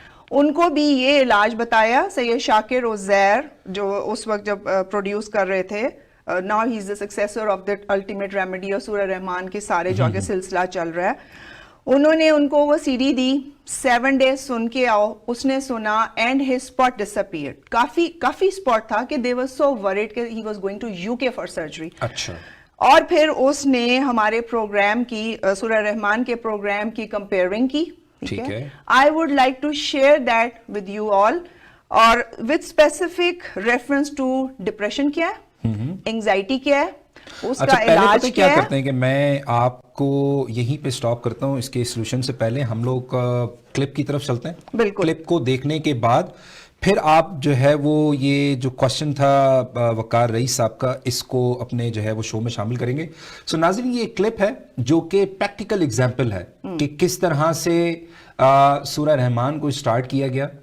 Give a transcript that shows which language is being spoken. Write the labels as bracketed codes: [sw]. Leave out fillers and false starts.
[ur] ان کو بھی یہ علاج بتایا. سید شاکر عزیر جو اس وقت جب پروڈیوس کر رہے تھے, [en] now he is the successor of the ultimate remedy [ur] اور سورہ رحمان کے سارے جو آگے سلسلہ چل رہا ہے, انہوں نے ان کو وہ سی ڈی دی, 7 days سن کے آؤ. اس نے سنا [en] and his spot disappeared. [ur] Coffee spot تھا کہ [en] they were so worried کہ he was going to UK for surgery. [ur] اچھا. اور پھر اس نے ہمارے پروگرام کی, سورہ رحمان کے پروگرام کی کمپیئرنگ کی. ٹھیک ہے, [en] I would like to share that with you all, [ur] اور [en] with specific reference to depression [ur] کیا ہے, انگزائٹی کیا ہے, اس کا علاج کیا ہے. کرتے ہیں کہ میں آپ کو یہیں پہ سٹاپ کرتا ہوں. اس کے سلوشن سے پہلے ہم لوگ کلپ کی طرف چلتے ہیں. بالکل. کلپ کو دیکھنے کے بعد پھر آپ جو ہے وہ یہ جو کوشچن تھا وقار رئیس صاحب کا, اس کو اپنے جو ہے وہ شو میں شامل کریں گے. سو ناظرین, یہ کلپ ہے جو کہ پریکٹیکل ایگزامپل ہے کہ کس طرح سے سورہ رحمان کو اسٹارٹ کیا گیا.